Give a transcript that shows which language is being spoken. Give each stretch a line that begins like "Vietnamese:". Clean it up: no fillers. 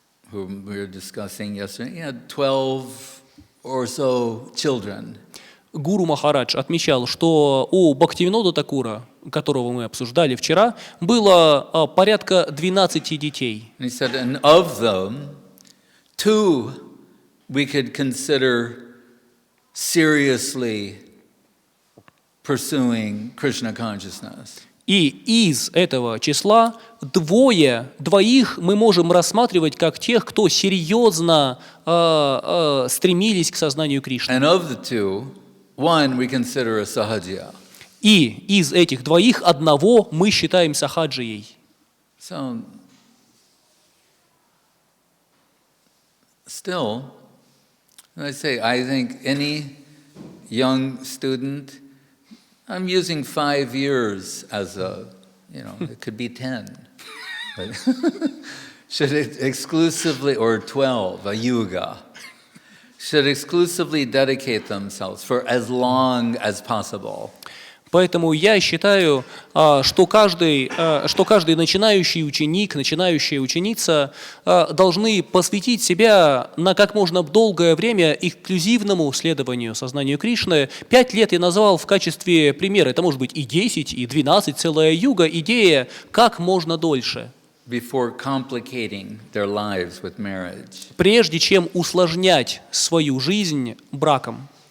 English: Who we were discussing yesterday, he had 12 or so children.
Russian: Гуру Махарадж отмечал, что у Бхактивинода Такура, которого мы обсуждали вчера, было порядка 12 детей.
English: And he said, and of them, 2 we could consider seriously pursuing Krishna consciousness.
Russian: И из этого числа двоих мы можем рассматривать как тех, кто серьезно стремились к сознанию Кришны.
English: And of the 2, 1 we consider a sahajya.
Russian: И из этих двоих одного мы считаем сахаджией.
English: So, still, I think any young student, I'm using 5 years as it could be 10, but should it exclusively, or 12, a yuga, should exclusively dedicate themselves for as long as possible.
Russian: Поэтому я считаю, что каждый начинающий ученик, начинающая ученица должны посвятить себя на как можно долгое время эксклюзивному следованию сознанию Кришны. 5 лет я назвал в качестве примера. Это может быть и 10, и 12, целая юга. Идея как можно дольше.
English: Before complicating their lives with marriage.
Russian: Прежде чем усложнять свою жизнь браком.